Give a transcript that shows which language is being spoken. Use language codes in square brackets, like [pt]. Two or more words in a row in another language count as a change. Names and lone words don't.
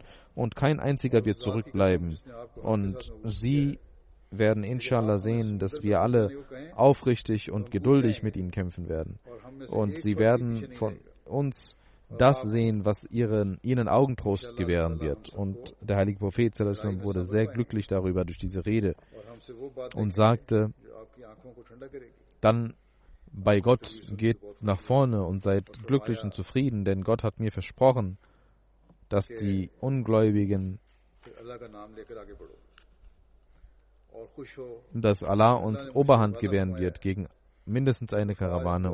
[de] Und kein einziger wird zurückbleiben. Und sie werden inshallah sehen, dass wir alle aufrichtig und geduldig mit ihnen kämpfen werden. Und sie werden von uns das sehen, was ihnen Augentrost gewähren wird. Und der heilige Prophet [ar] صلى الله عليه وسلم [de] wurde sehr glücklich darüber durch diese Rede und sagte, dann bei Gott geht nach vorne und seid glücklich und zufrieden, denn Gott hat mir versprochen, dass die Ungläubigen, dass Allah uns Oberhand gewähren wird gegen mindestens eine Karawane.